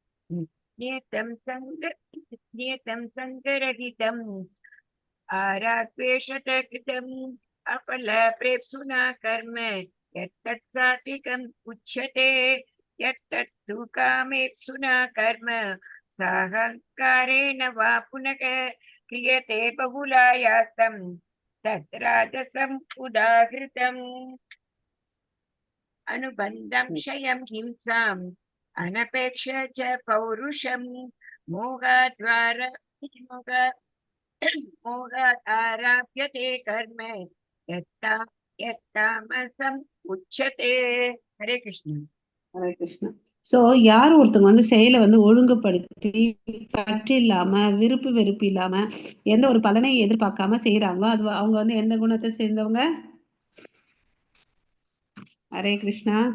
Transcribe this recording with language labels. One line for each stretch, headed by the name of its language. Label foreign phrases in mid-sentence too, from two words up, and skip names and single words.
Sanskrit: नियतं सङ्गरहितम् अरागद्वेषतः कृतम् अफल प्रेप्सुना कर्म यत्तत् सात्त्विकम् उच्यते यत्तु कामेप्सुना कर्म साहङ्कारेण वा पुनः क्रियते बहुलायासं तत् राजसम् उदाहृतम् अनुबन्धं क्षयं हिंसाम् अनपेक्ष च पौरुषं मोहादारभ्यते कर्म यत्तामसम् उच्यते. हरे कृष्ण.
Tamil: ஹரே கிருஷ்ணா. சோ யார் ஒருத்தவங்க வந்து செயலை வந்து ஒழுங்குபடுத்தி பற்று இல்லாம, விருப்பு வெறுப்பு இல்லாம, எந்த ஒரு பலனை எதிர்பார்க்காம செய்யறாங்களோ அது அவங்க வந்து எந்த குணத்தை சேர்ந்தவங்க? ஹரே கிருஷ்ணா.